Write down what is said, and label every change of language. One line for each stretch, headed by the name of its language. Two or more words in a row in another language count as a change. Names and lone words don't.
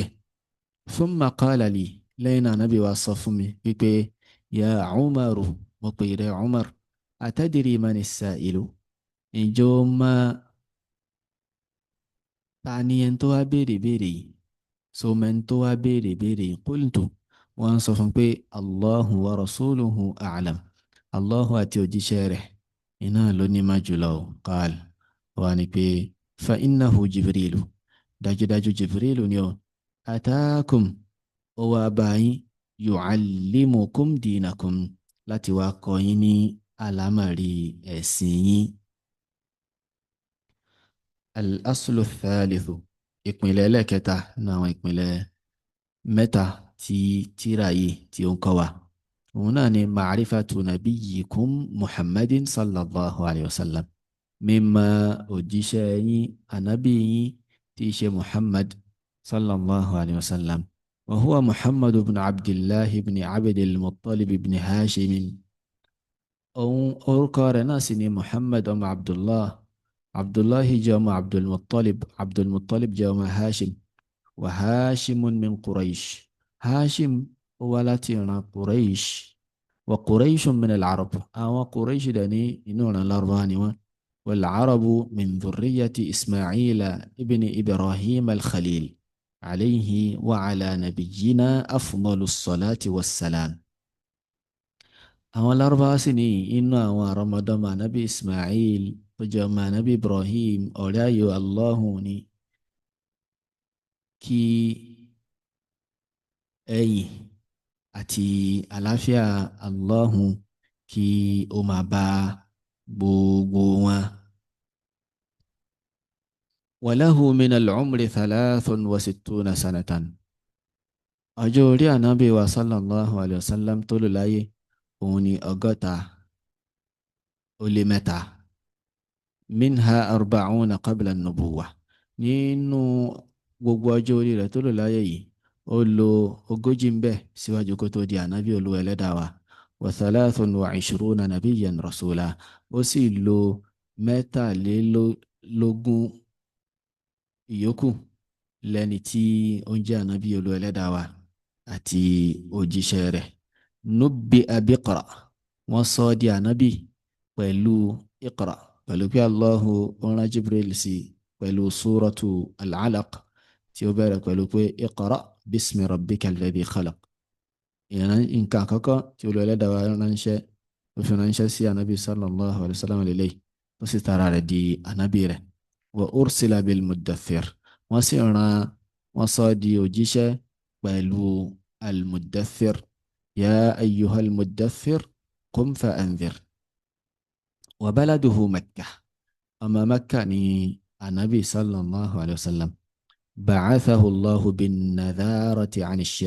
Arabic: ثم قال لي
Yoruba: lẹ́yìn náà Ànábì wa sọ fún mi wípé
Arabic: يا عمر
Yoruba: mo pè rẹ̀
Arabic: عمر أتدري من السائل
Yoruba: ìjọ máa ta ni ẹni tó wá béèrè yìí so mẹ́ni tó wá béèrè yìí qultu wọ́n sọ fún pé
Arabic: الله ورسوله أعلم
Yoruba: Allahu àti òjíṣẹ́ rẹ̀ iná ló ní má jùlọ qal wà ní pé
Arabic: فإنه جبريل
Yoruba: dájúdájú Jibrilu ni ó ataakum ó wá báyìí
Arabic: يعلمكم دينكم
Yoruba: láti wá kọ́ yín ní àlámọ̀rí ẹ̀sìn yín.
Arabic: الأصل الثالث
Yoruba: ìpìlẹ̀ ẹlẹ́kẹta nínú àwọn ìpìlẹ̀ mẹ́ta tí tírà yìí tí ó ń kọ́ wa òun náà ni
Arabic: معرفة نبيكم محمد صلى الله عليه وسلم
Yoruba: mímọ̀ òjíṣẹ́ yín ànábì yín tí í ṣe
Arabic: محمد صلى الله عليه وسلم وهو محمد بن عبد الله بن عبد المطلب بن هاشم
Yoruba: òun orúkọ rẹ̀ náà sì ni Muhammad ọmọ Abdullahi jẹ́ ọmọ Abdulmuttalib jẹ́ ọmọ Hashim
Arabic: وهاشم من قريش
Yoruba: Hashim ó wá láti ìran Quraysh
Arabic: وقريش من العرب
Yoruba: àwọn Quraysh dẹ̀ ní inú ìran Lárúbáwá ni wọ́n
Arabic: والعرب من ذرية إسماعيل بن إبراهيم الخليل عليه وعلى نبينا أفضل الصلاة والسلام
Yoruba: àwọn lárúbáwá sì ní inú àwọn àrọmọdọ́mọ ànábì Ismail tó jẹ́ ọmọ ànábì Ibrahim ọ̀rẹ́ ayò Allahun ni kí ẹ̀yìn àti àlàáfíà Allahun kí ó máa bá gbogbo wọn.
Arabic: وله من العمر 63 سنة.
Yoruba: Ọjọ́ orí ànábì wa
Arabic: صلى الله عليه وسلم
Yoruba: tó lò láyé òun ni 63.
Arabic: منها أربعون قبل النبوة.
Yoruba: Nínú gbogbo ọjọ́ orí rẹ̀ tó lò láyé yìí ó lò 40 ń bẹ síwájú kó tó di ànábì Olúwa ẹlẹ́dàá wa.
Arabic: و23 نبيا رسولا.
Yoruba: Ó sì lò 23 ìyókù lẹ́ni tí ó ń jẹ́ ànábì Olúwa ẹlẹ́dàá wa àti òjíṣẹ́ rẹ̀.
Arabic: نبئ باقرأ.
Yoruba: Wọ́n sọ ọ́ di ànábì pẹ̀lú iqra, pẹ̀lú pé Allahu rán Jibril sí pẹ̀lú
Arabic: سورة العلق
Yoruba: tí ó bẹ̀rẹ̀ pẹ̀lú pé
Arabic: اقرأ باسم ربك الذي خلق.
Yoruba: ìran nǹkan àkọ́kọ́ tí Olúwa ẹlẹ́dàá wa ránṣẹ́ ó fi ránṣẹ́ sí ànábì
Arabic: صلى الله عليه وسلم
Yoruba: lélẹ́yìí tó sì tara rẹ̀ di ànábì rẹ̀.
Arabic: وأرسل بالمدثر.
Yoruba: Wọ́n sì rán wọ́n sọ di òjíṣẹ́ pẹ̀lú al-muddathir.
Arabic: يا أيها المدثر قم فأنذر. وبلده مكة.
Yoruba: Ọmọ Makkah ni ànábì
Arabic: صلى الله عليه وسلم. بعثه الله بالنذارة عن الشرك.